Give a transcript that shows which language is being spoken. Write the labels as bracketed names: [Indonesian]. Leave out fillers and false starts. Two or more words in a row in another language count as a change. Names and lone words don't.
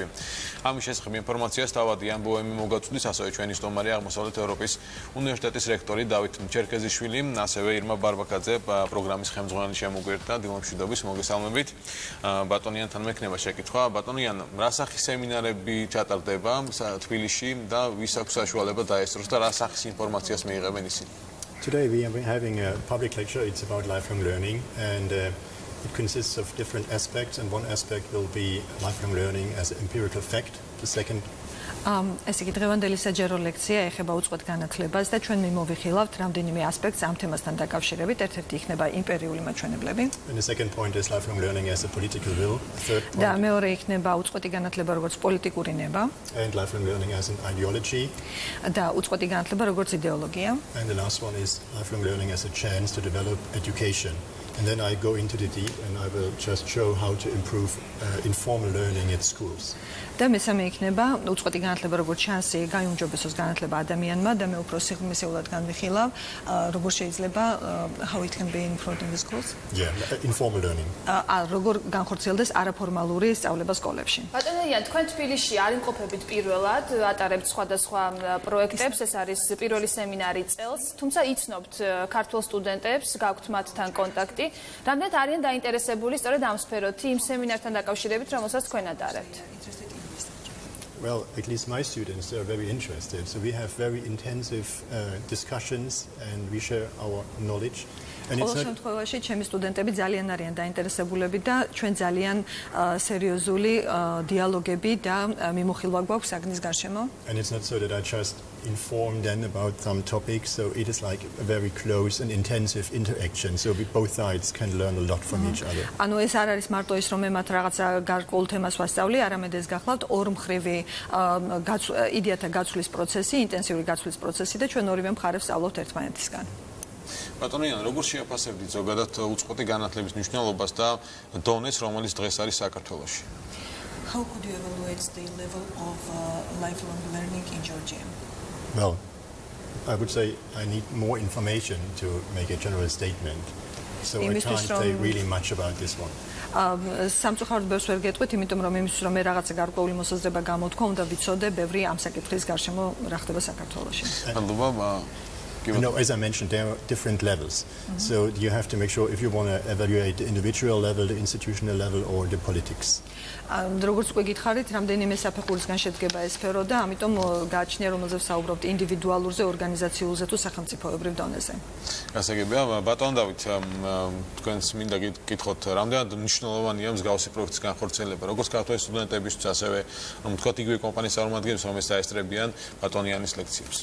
[Georgian] ამის შესახებ ინფორმაციას თავად იან ბოემი მოგაწვდის, ასევე ჩვენი სტუმარი აღმოსავლეთ ევროპის უნივერსიტეტის რექტორი დავით ჩერქეზიშვილი, ასევე ირმა ბარბაკაძე, პროგრამის ხელმძღვანელი შემოგვერთა. დილომშვიდობის, მოგესალმებით. ბატონიანთან მექნება შეკითხვა. ბატონიან, რა სახის სემინარები ჩატარდება თბილისში და ვის აქვს საშუალება დაესწროს და რა სახის ინფორმაციას მიიღებენ ისინი? [English] Today we are having a public lecture. It's about lifelong learning, and it consists of different aspects, and one aspect will be lifelong learning as an empirical fact. The second [Georgian] ეს იგი დღევანდელი საჯარო ლექცია ეხება უწყვეტ განათლებას და ჩვენ მიმოვიხილავთ რამდენიმე ასპექტს ამ თემასთან დაკავშირებით. ერთ-ერთი იქნება იმპერიული მაჩვენებლები. [English] And the second point is lifelong learning as a political will. The third point [Georgian] და მეორე იქნება უწყვეტი განათლება როგორც პოლიტიკური ნება. [English] And lifelong learning as an ideology. [Georgian] და უწყვეტი განათლება როგორც იდეოლოგია. [English] And the last one is lifelong learning as a chance to develop education. And then I go into the deep and I will just show how to improve informal learning at schools. [Georgian] და მესამე იქნება უწყვეტი განათლება როგორც შანსი გაიუმჯობესოს განათლება ადამიანმა და მე უფრო სიღრმისეულად განვიხილავ როგორ შეიძლება [English] how it can be improved in the schools. Yeah, informal learning. [Georgian] როგორ განხორციელდეს არაფორმალური სწავლება სკოლებში. ბატონიან, თქვენ თბილისში არ იმყოფებით პირველად, ატარებთ სხვადასხვა პროექტებს, ეს არის პირველი სემინარი წელს, თუმცა იცნობთ ქართულ სტუდენტებს, გაქვთ მათთან კონტაქტი. რამდენად არიან დაინტერესებული სწორედ ამ სფეროთი, იმ სემინართან დაკავშირებით, რომელსაც თქვენ ატარებთ? [English] Well, at least my students are very interested. So we have very intensive discussions and we share our knowledge. And [Georgian] it's შემთხვევაში ჩემი სტუდენტები ძალიან არიან დაინტერესებულები და ჩვენ ძალიან სერიოზული დიალოგები და მიმოხილვა გვაქვს საგნის გარშემო. [English] And it's not so that I just inform them about some topics, so it is like a very close and intensive interaction, so both sides can learn a lot from each other. [Georgian] ანუ ეს არ არის მარტო ის რომ მე მათ რაღაცა გარკვეულ თემას ვასწავლი, არამედ ეს გახლავთ ორმხრივი იდეათა გაცვლის პროცესი, ინტენსიური გაცვლის პროცესი და ჩვენ ორივე მხარეს სწავლობთ ერთმანეთისგან. ბატონიან, როგორ შეაფასებდით ზოგადად უწყვეტი განათლების მნიშვნელობას და დონეს, რომელიც დღეს არის საქართველოში? [English] How could you evaluate the level of lifelong learning in Georgia? Well, I would say I need more information to make a general statement. So I can't say really much about this one. [Georgian] სამწუხაროდ ბევრს ვერ გეტყვით, იმიტომ რომ იმისთვის რომ მე რაღაცა გარკვეული მოსაზრება გამოთქვა, უნდა ვიცოდე ბევრი ამ საკითხის გარშემო რა ხდება საქართველოში. [English] No, as I mentioned, there are different levels. So you have to make sure if you want to evaluate the individual level, the institutional level, or the politics. [Georgian] როგორც უკვე გითხარით, რამდენიმე საფეხურისგან შედგება ეს სფერო და ამიტომ გააჩნია, რომელზეც საუბრობთ ინდივიდუალურზე, ორგანიზაციულზე თუ სახელმწიფოებრივ დონეზე. გასაგებია, ბატონ დავით, თქვენს მინდა გითხოთ, რამდენად მნიშვნელოვანია მსგავსი პროექტის განხორციელება, როგორც ქართველი სტუდენტებისთვის, ასევე რომ თქვათ იგივე კომპანიის წარმომადგენლებს, რომ ეს დაესწრებიან ბატონიანის ლექციებს.